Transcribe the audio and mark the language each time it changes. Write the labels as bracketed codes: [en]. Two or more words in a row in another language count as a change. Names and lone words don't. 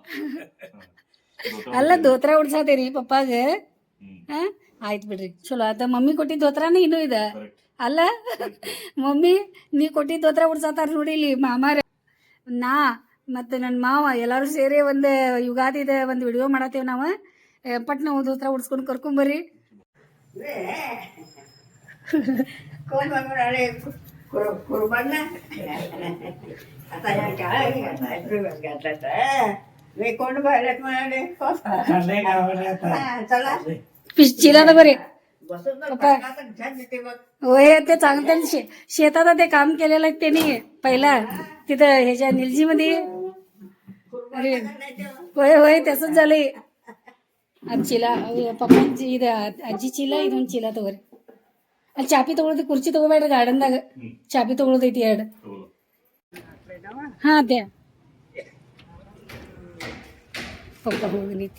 [kn] ಅಲ್ಲ, ದೋತ್ರ ಉಡ್ಸಾತೇರಿ ಪಪ್ಪಾಗ? ಆಯ್ತು ಬಿಡ್ರಿ, ಚಲೋ ಆತ. ಮಮ್ಮಿ ಕೊಟ್ಟಿದ್ದ ದೋತ್ರನ ಇನ್ನೂ ಇದೆ ಅಲ್ಲ? ಮಮ್ಮಿ ನೀ ಕೊಟ್ಟಿದ್ದ ದೋತ್ರ ಉಡ್ಸಾತಾರ ನೋಡಿ ಇಲ್ಲಿ ಮಾಮಾರ. ನಾ ಮತ್ತೆ ನನ್ನ ಮಾವ ಎಲ್ಲಾರು ಸೇರಿ ಒಂದು ಯುಗಾದಿದ ಒಂದು ವಿಡಿಯೋ ಮಾಡತ್ತೇವ್ ನಾವು. ಪಟ್ ನಾವು ದೋತ್ರ ಉಡ್ಸ್ಕೊಂಡು ಕರ್ಕೊಂಬರ್ರಿ. [mr] चिलात बरे होय. ते चांगलं शेतात ते काम केलेलं आहे त्यांनी पहिला तिथं ह्याच्या निलजीमध्ये. अरे होय होय, तसंच झालंय. [kn] ಚಿಲಾ ಪಪ್ಪಂಜಿ ಇದು ಅಜ್ಜಿ ಚೀಲ, ಇದೊಂದು ಚೀಲ ತಗೋರಿ. ಅಲ್ಲಿ ಚಾಪಿ ತಗೊಳೋದು, ಕುರ್ಚಿ ತಗೋಬೇಡ್ರಿ ಗಾರ್ಡನ್ದಾಗ. ಚಾಪಿ ತಗೊಳೋದೈತಿ 2. ಹಾ ಅದೇ ಪಪ್ಪ ಹೋಗಿ ನಿಂತರು.